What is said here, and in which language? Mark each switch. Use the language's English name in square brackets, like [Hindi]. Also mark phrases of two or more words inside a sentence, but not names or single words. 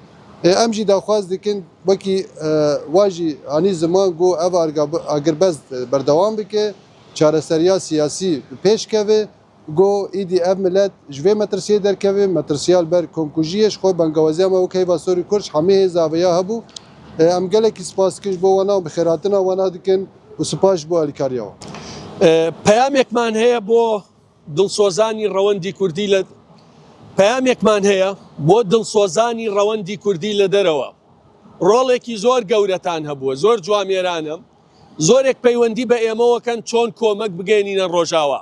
[Kurdish] Em jî daxwaz dikin wekî wa jî anî ziman got ev agirbest berdewam bike, çareseriya siyasî pêşkeve. Got îdî ev millet ji vê metirsiyê derkeve, metirsiya ber komkujiyê ji xwe bengeweziya me wek heyva Sorî Kurd hemî hêz aveya hebû. Em gelekî spaskir ji bo wana bi xêratina wana dikin û spas ji bo alîkariya wan. [Central Kurdish] پەیامێکمان هەیە بۆ دڵسۆزانی ڕەوەندی کوردی لە پەیامێکمان هەیە بۆ دڵسۆزانی ڕەوەندی کوردی لە دەرەوە. ڕۆڵێکی زۆر گەورەتان هەبووە، زۆر جوامێرانە، زۆرێک پەیوەندی بە ئێمەوەکەن چۆن کۆمەک بگەێنینە ڕۆژاوا.